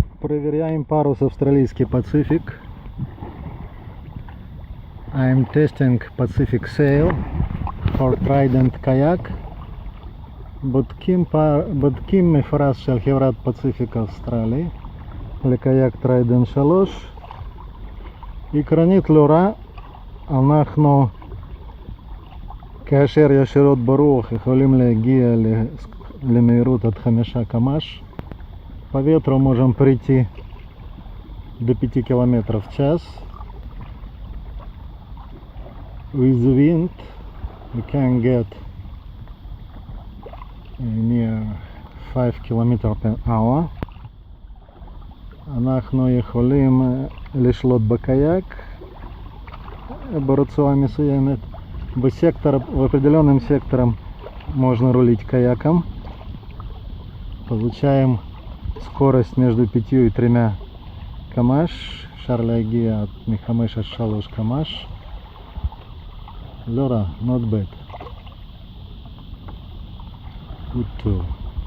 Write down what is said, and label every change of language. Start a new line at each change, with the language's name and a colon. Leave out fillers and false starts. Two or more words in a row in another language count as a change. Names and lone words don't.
Russian: Проверяем парус австралийский Pacific.
English: I'm testing Pacific sail for Trident kayak.
Hebrew: בודקים מפרש של חברת פציפיק אוסטרלי לקייק טריידנט 3. עקרונית לא רע. אנחנו כאשר ישירות ברוח יכולים להגיע למהירות עד 5 קמ"ש.
Russian: По ветру можем прийти до 5 км в час.
English: With the wind we can get near 5 km per hour.
Hebrew: אנחנו יכולים לשלוט בקייק ברצועה מסוימת.
Russian: В определенным сектором можно рулить каяком. Получаем скорость между 5 и 3 км"ש.
Hebrew: אפשר להגיע מ-5 עד 3 קמ"ש. לא רע,
English: not bad. Good too.